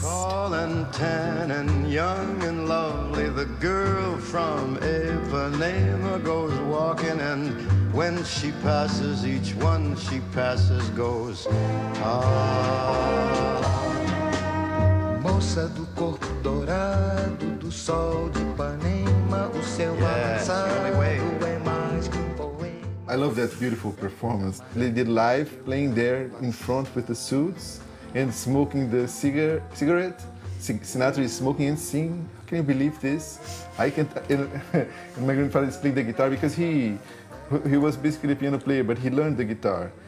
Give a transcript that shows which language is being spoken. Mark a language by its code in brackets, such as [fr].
[en] Tall and tan and young and lovely, the girl from Ipanema goes walking, and when she passes, each one she passes goes, ah. [pt] Moça do corpo dourado, do sol de Ipanema, o seu avançado é mais que poema. [en] I love that beautiful performance. They did live, playing there in front with the suits and smoking the cigarette. Sinatra is smoking and singing. Can you believe this? I can't. And my grandfather is playing the guitar because he was basically a piano player, but he learned the guitar.